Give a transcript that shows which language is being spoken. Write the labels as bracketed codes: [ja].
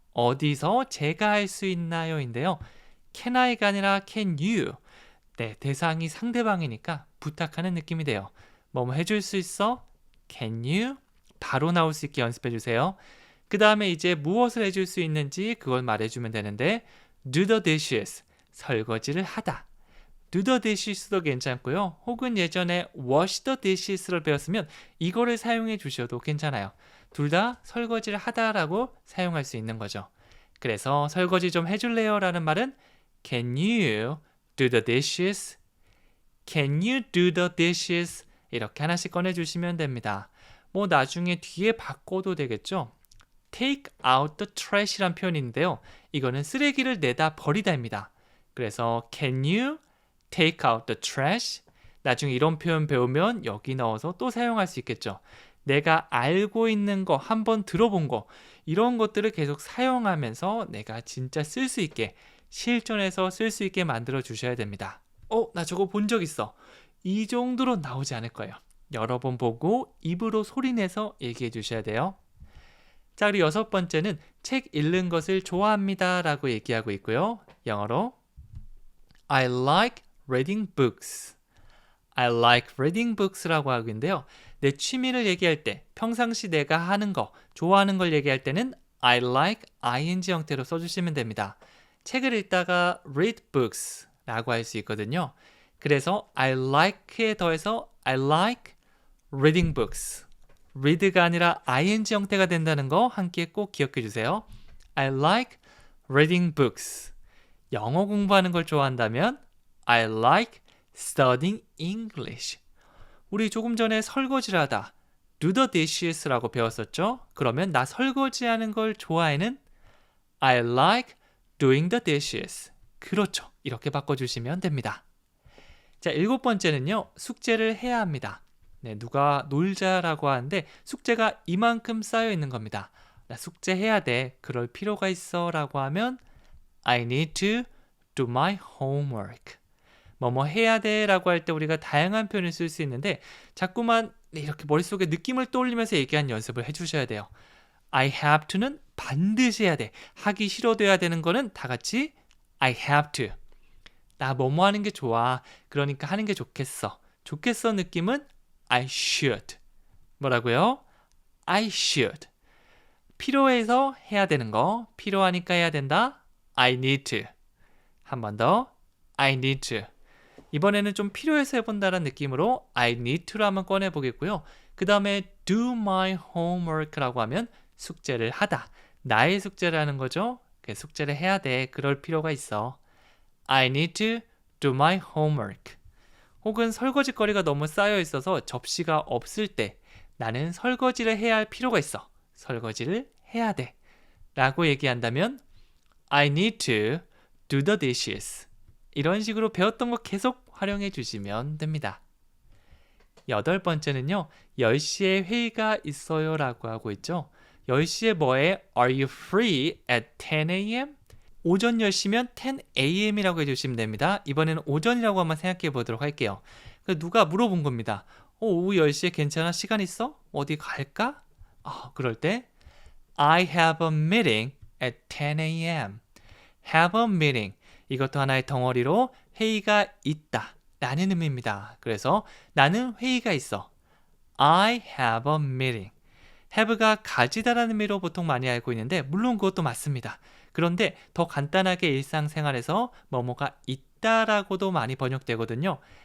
[ko] 어디서 제가 할 수 있나요? 인데요. [en] Can I가 [ko] 아니라 [en] Can you? [ko] 네, 대상이 상대방이니까 부탁하는 느낌이 돼요. 뭐뭐 해줄 수 있어? [en] Can you? [ko] 바로 나올 수 있게 연습해 주세요. 그 다음에 이제 무엇을 해줄 수 있는지 그걸 말해주면 되는데 [en] do the dishes, [ko] 설거지를 하다. [en] do the dishes도 [ko] 괜찮고요. 혹은 예전에 [en] wash the dishes [ko] 를 배웠으면 이거를 사용해 주셔도 괜찮아요. 둘 다 설거지를 하다라고 사용할 수 있는 거죠. 그래서 설거지 좀 해줄래요? 라는 말은 [en] Can you do the dishes? Can you do the dishes? [ko] 이렇게 하나씩 꺼내주시면 됩니다. 뭐 나중에 뒤에 바꿔도 되겠죠? [en] take out the trash이란 [ko] 표현인데요. 이거는 쓰레기를 내다 버리다입니다. 그래서 [en] can you take out the trash? [ko] 나중에 이런 표현 배우면 여기 넣어서 또 사용할 수 있겠죠. 내가 알고 있는 거, 한번 들어본 거 이런 것들을 계속 사용하면서 내가 진짜 쓸 수 있게 실전에서 쓸 수 있게 만들어 주셔야 됩니다. 나 저거 본 적 있어. 이 정도로 나오지 않을 거예요. 여러 번 보고 입으로 소리내서 얘기해 주셔야 돼요. 자, 그리고 6번째는 책 읽는 것을 좋아합니다 라고 얘기하고 있고요. 영어로 [en] I like reading books. I like reading books [ko] 라고 하고 있는데요. 내 취미를 얘기할 때, 평상시 내가 하는 거, 좋아하는 걸 얘기할 때는 [en] I like [ko] ing 형태로 써주시면 됩니다. 책을 읽다가 [en] read books [ko] 라고 할 수 있거든요. 그래서 [en] I like에 [ko] 더해서 [en] I like reading books. [ko] read가 아니라 ing 형태가 된다는 거 함께 꼭 기억해 주세요. [en] I like reading books. [ko] 영어 공부하는 걸 좋아한다면 [en] I like studying English. [ko] 우리 조금 전에 설거지를 하다 [en] do the dishes [ko] 라고 배웠었죠? 그러면 나 설거지하는 걸 좋아해는 [en] I like doing the dishes. [ko] 그렇죠. 이렇게 바꿔주시면 됩니다. 자, 7번째는요. 숙제를 해야 합니다. 네, 누가 놀자라고 하는데 숙제가 이만큼 쌓여 있는 겁니다. 나 숙제 해야 돼. 그럴 필요가 있어 라고 하면 [en] I need to do my homework. [ko] 뭐뭐 해야 돼 라고 할 때 우리가 다양한 표현을 쓸 수 있는데 자꾸만 이렇게 머릿속에 느낌을 떠올리면서 얘기하는 연습을 해주셔야 돼요. [en] I have to [ko] 는 반드시 해야 돼. 하기 싫어도 해야 되는 거는 다 같이 I have to. 나 뭐뭐 하는 게 좋아. 그러니까 하는 게 좋겠어. 좋겠어 느낌은 [en] I should. [ko] 뭐라고요? [en] I should. [ko] 필요해서 해야 되는 거. 필요하니까 해야 된다. [en] I need to. [ko] 한 번 더. I need to. 이번에는 좀 필요해서 해본다는 느낌으로 [en] I need to [ko] 를 한번 꺼내보겠고요. 그 다음에 [en] do my homework [ko] 라고 하면 숙제를 하다. 나의 숙제를 하는 거죠. 숙제를 해야 돼. 그럴 필요가 있어. [en] I need to do my homework. [ko] 혹은 설거지거리가 너무 쌓여 있어서 접시가 없을 때 나는 설거지를 해야 할 필요가 있어. 설거지를 해야 돼. 라고 얘기한다면 [en] I need to do the dishes. [ko] 이런 식으로 배웠던 거 계속 활용해 주시면 됩니다. 8번째는요. 10시에 회의가 있어요 라고 하고 있죠. 10시에 뭐해? [en] Are you free at 10 a.m.? [ko] 오전 10시면 10 a.m.이라고 해주시면 됩니다. 이번에는 오전이라고 한번 생각해 보도록 할게요. 누가 물어본 겁니다. 오후 10시에 괜찮아? 시간 있어? 어디 갈까? 그럴 때 [en] I have a meeting at 10 a.m. have a meeting. [ko] 이것도 하나의 덩어리로 회의가 있다 라는 의미입니다. 그래서 나는 회의가 있어. [en] I have a meeting. [ko] have가 가지다라는 의미로 보통 많이 알고 있는데 물론 그것도 맞습니다. 그런데 더 간단하게 일상생활에서 뭐뭐가 있다라고도 많이 번역되거든요.